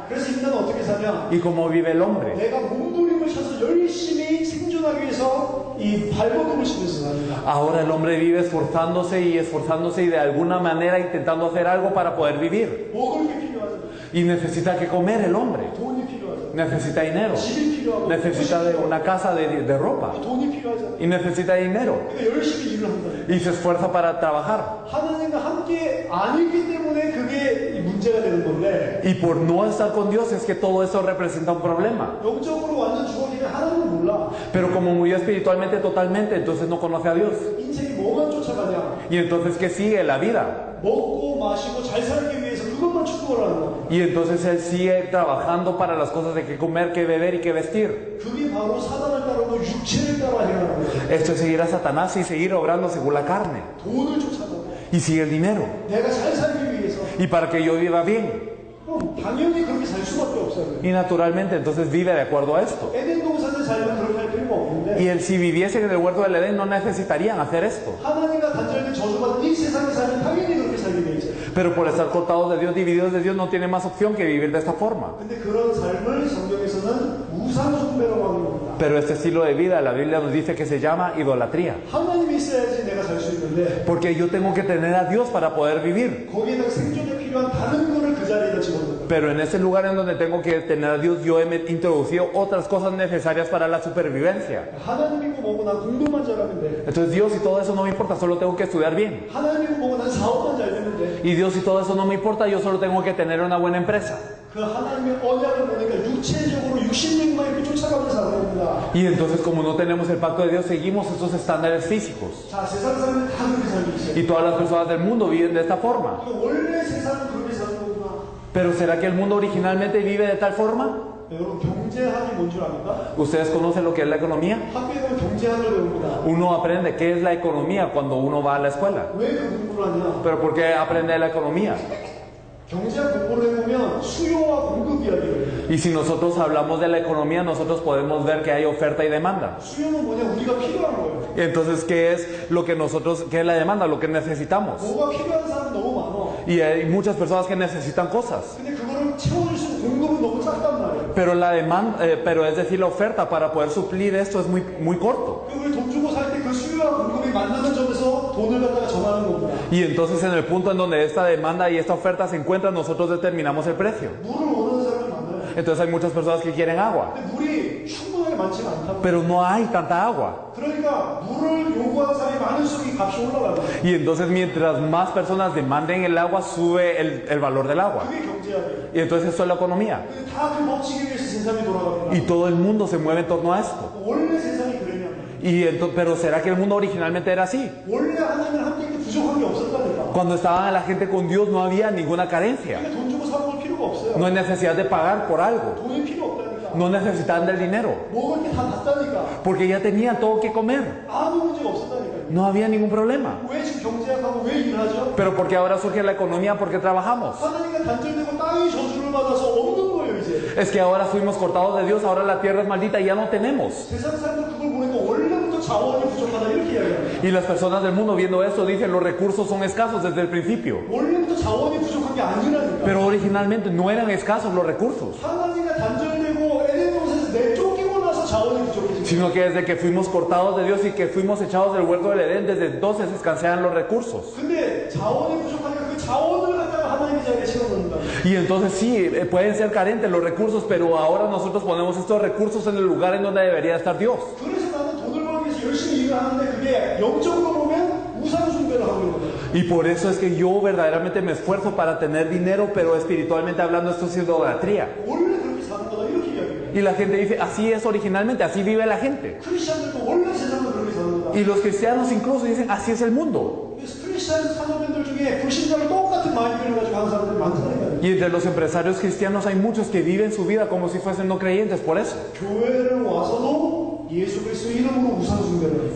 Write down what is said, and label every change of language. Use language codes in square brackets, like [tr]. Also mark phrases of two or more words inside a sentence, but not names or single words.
[ko] 그래서 인간은 어떻게 사냐? [es] ¿Y cómo vive el hombre? [ko] 내가 몸부림을 쳐서 열심히 생존하기 위해서 이 발버둥을 치면서 삽니다. [es] Ahora el hombre vive esforzándose y de alguna manera intentando hacer algo para poder vivir. [ko] 먹을 게 필요하죠. [es] Y necesita que comer el hombre. [ko] 돈이 필요하죠. [es] Necesita dinero. [ko] 집이 필요하고. [es] Necesita de una casa de ropa. [ko] 돈이 필요하죠. [es] Y necesita dinero. [ko] 그러니까 열심히 일을 한다. [es] Y se esfuerza para trabajar. [ko] 하나님과 함께 아니기 때문에 그게 문제가 되는 건데 [es] Y por no estar con Dios es que todo eso representa un problema. [ko] 영적으로 완전 죽었기는 하나님을 몰라. [es] Pero como murió espiritualmente totalmente, entonces no conoce a Dios. [ko] 인생이 뭐만 쫓아가냐? [es] Y entonces, ¿qué sigue? La vida. [ko] 먹고 마시고 잘 살기 위해서 그것만 추구를 하는 거야. [es] Y entonces él sigue trabajando para las cosas de qué comer, qué beber y qué vestir. [ko] 그게 바로 사단을 따르고 육체를 따라 행하는 거야. [es] Esto es seguir a Satanás y seguir obrando según la carne. [ko] 돈을 쫓아가고 [es] Y sigue el dinero. [ko] 내가 잘 살기 위해서 [es] Y para que yo viva bien. [ko] 그럼 당연히 그렇게 살 수밖에 없어요. [es] Y naturalmente entonces vive de acuerdo a esto. [ko] 에덴 동산에 살면 그렇게 할 필요가 없는데 [es] Y si viviesen en el huerto del Edén no necesitarían hacer esto. [ko] 하나님과 단절된 저주받은 이 세상에 살면 당연히 그렇게 살게 돼 있어요. [es] Pero por estar cortados de Dios, divididos de Dios, no tiene más opción que vivir de esta forma. [ko] 근데 그런 삶을 성경에서는 우상 숭배라고 하는 겁니다. [es] Pero este estilo de vida, la Biblia nos dice que se llama idolatría. [ko] 하나님이 있어야지 내가 살 수 있는데 [es] Porque yo tengo que tener a Dios para poder vivir. [ko] 거기에다 생존에 필요한 다른 거를 그 자리에다 집어넣는 거예요. [es] Pero en ese lugar en donde tengo que tener a Dios, yo he introducido otras cosas necesarias para la supervivencia. [ko] 하나님이고 뭐고 난 공부만 잘하면 돼. [es] Entonces Dios y todo eso no me importa, solo tengo que estudiar bien. [ko] 하나님이고 뭐고 난 사업만 잘 되면 돼. [es] Y Dios y todo eso no me importa, yo solo tengo que tener una buena empresa. [ko] 그 하나님의 언약을 보니까 육체적으로 육신력만 이렇게 쫓아가면서 살아야 됩니다. [es] Y entonces como no tenemos el pacto de Dios, seguimos estos estándares físicos. [ko] 자, 세상 사람들 다 그렇게 살고 있어요. [es] Y todas las personas del mundo viven de esta forma. [ko] 원래 세상은 그렇게 사는 거구나. [es] Pero ¿será que el mundo originalmente vive de tal forma? [ko] 여러분 경제학이 뭔 줄 압니까? [es] ¿Ustedes conocen lo que es la economía? [ko] 학교에 가면 경제학을 배웁니다. [es] Uno aprende qué es la economía cuando uno va a la escuela. [ko] 왜 그 공부를 하냐? [es] ¿Pero por qué aprende la economía? [ko] 경제학 공부를 해보면 수요와 공급 이야기를. [es] Y si nosotros hablamos de la economía, nosotros podemos ver que hay oferta y demanda. [ko] 수요는 뭐냐? 우리가 필요한 거예요. [es] Entonces, ¿qué es lo que nosotros, qué es la demanda? Lo que necesitamos. [ko] 뭐가 필요한 사람 너무 많아. [es] Y hay muchas personas que necesitan cosas. [ko] 근데 그거를 채워줄 수 있는 공급은 너무 작단 말이에요. [es] Pero la demanda, pero es decir, la oferta para poder suplir esto es muy corto. [ko] 우리 돈 주고 살 때 그 수요와 공급이 만나는 점에서 돈을 갖다가 정하는 겁니다. [es] Y entonces en el punto en donde esta demanda y esta oferta se encuentran, nosotros determinamos el precio. [ko] 물을 원하는 사람이 많아요. [es] Entonces hay muchas personas que quieren agua, [ko] 근데 물이 충분하게 많지가 않다. [es] pero no hay tanta agua. [ko] 그러니까 물을 요구하는 사람이 많을수록 이 값이 올라가요. [es] Y entonces mientras más personas demanden el agua, sube el valor del agua. [ko] 그게 경제학이에요. [es] Y entonces eso es la economía. [ko] 다 그 법칙에 의해서 세상이 돌아갑니다. [es] Y todo el mundo se mueve en torno a esto. [ko] 원래 세상이 그랬냐? [es] Pero ¿será que el mundo originalmente era así? [ko] 원래 하나님을 함께 있을 때 부족한 게 없었다니까. [es] Cuando estaba la gente con Dios no había ninguna carencia. [ko] 그러니까 돈 주고 사 먹을 필요가 없어요. [es] No hay necesidad de pagar por algo. [ko] 돈이 필요 없다니까. [es] No necesitaban del dinero. [ko] 먹을 게 다 났다니까. [es] Porque ya tenían todo que comer. [ko] 아무 문제가 없었다니까요. [es] No había ningún problema. [ko] 왜 지금 경제학하고 왜 일하죠? [es] Pero porque ahora surge la economía, porque trabajamos. [ko] 하나님과 단절되고 땅이 저주를 받아서 없는 거예요 이제. [es] Es que ahora fuimos cortados de Dios, ahora la tierra es maldita y ya no tenemos. [ko] 세상 사람들 그걸 보니까 원래부터 자원이 부족하다 이렇게 이야기합니다. [es] Y las personas del mundo viendo eso dicen los recursos son escasos desde el principio. [ko] 원래부터 자원이 부족한 게 아니라니까. [es] Pero originalmente no eran escasos los recursos, [ko] 하나님과 단절되고 에덴 동산에서 내쫓기고 나서 자원이 부족해진 거예요. [es] sino que desde que fuimos cortados de Dios y que fuimos echados del huerto del Edén, desde entonces escasean los recursos. [ko] 근데 자원이 부족하니까 그 자원을 갖다가 하나님의 자리에 채워넣는다. [es] Y entonces sí, pueden ser carentes los recursos, pero ahora nosotros ponemos estos recursos en el lugar en donde debería estar Dios. [ko] 그래서 나는 돈을 벌기 위해서 열심히 일을 하는데 그게 영적으로 보면 우상 숭배를 하고 있는 거예요. [es] Y por eso es que yo verdaderamente me esfuerzo para tener dinero, pero espiritualmente hablando esto es idolatría. [ko] 원래 그렇게 사는 거다 이렇게 이야기해요. [es] Y la gente dice, así es originalmente, así vive la gente. [ko] 크리스천들도 원래 세상은 그렇게 사는 거다. [es] Y los cristianos incluso dicen, así es el mundo. [ko] 그래서 크리스천 산업인들 중에 불신자를 똑같은 마인드를 가지고 하는 사람들이 많다니까요. [es] Y entre los empresarios cristianos hay muchos que viven su vida como si fuesen no creyentes, por eso. [ko] 교회를 와서도 예수 그리스도 이름으로 우상 숭배를 해요.